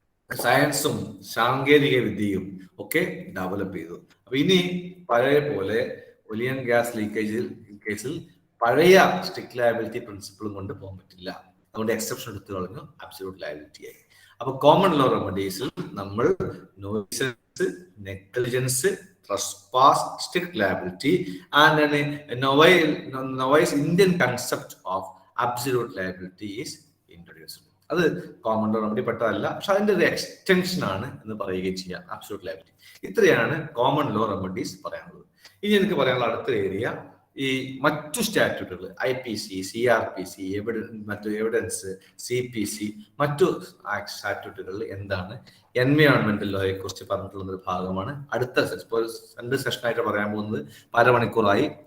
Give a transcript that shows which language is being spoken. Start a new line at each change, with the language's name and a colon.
Malayalam: സയൻസും സാങ്കേതിക വിദ്യയും ഒക്കെ ഡെവലപ്പ് ചെയ്തു. അപ്പൊ ഇനി പഴയ പോലെ ഒലിയൻ ഗ്യാസ് കേസിൽ പഴയ സ്ട്രിക്ട് ലയബിലിറ്റി പ്രിൻസിപ്പിളും കൊണ്ട് പോകാൻ പറ്റില്ല. അതുകൊണ്ട് എക്സെപ്ഷൻ എടുത്തു കളഞ്ഞു, അബ്സല്യൂട്ട് ലയബിലിറ്റി ആയി. അപ്പൊ കോമൺ ലോ റെമഡീസിൽ നമ്മൾ nuisance, negligence,
English: trespass, strict liability, and a novice Indian concept of absolute liability is introduced.
Malayalam: അത് കോമൺ ലോ റെമഡി പെട്ടതല്ല, പക്ഷെ അതിന്റെ ഒരു എക്സ്റ്റൻഷൻ ആണ് എന്ന് പറയുകയും ചെയ്യാം അബ്സല്യൂട്ട് ലയബിലിറ്റി. ഇത്രയാണ് കോമൺ ലോ റെമഡീസ് പറയാനുള്ളത്. ഇനി എനിക്ക് പറയാനുള്ള അടുത്ത ഏരിയ ഈ മറ്റു സ്റ്റാറ്റ്യൂട്ടുകൾ, IPC, CRPC, മറ്റു എവിഡൻസ്, CPC, മറ്റു സ്റ്റാറ്റ്യൂട്ടുകളിൽ എന്താണ് എൻവയോൺമെന്റൽ ലോയെ കുറിച്ച് പറഞ്ഞിട്ടുള്ള ഒരു ഭാഗമാണ് അടുത്ത രണ്ട് സെഷനായിട്ട് പറയാൻ പോകുന്നത്. 1/2 മണിക്കൂറായി.